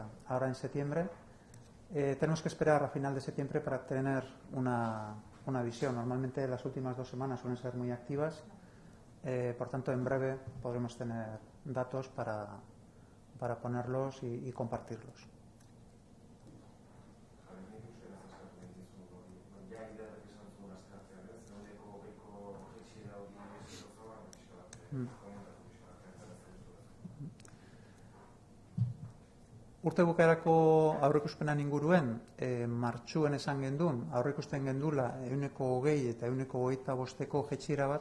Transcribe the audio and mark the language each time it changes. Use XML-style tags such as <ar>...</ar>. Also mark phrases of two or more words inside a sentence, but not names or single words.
<es>Ahora en septiembre tenemos que esperar a final de septiembre para tener una visión. Normalmente las últimas 2 semanas suelen ser muy activas, por tanto en breve podremos tener datos para ponerlos y compartirlos.</es> <eu>Urte bukaerako aurreikuspenan inguruen, martxuen esan gendun, aurreikusten gendula 20% eta 25% jaitsiera bat.</eu>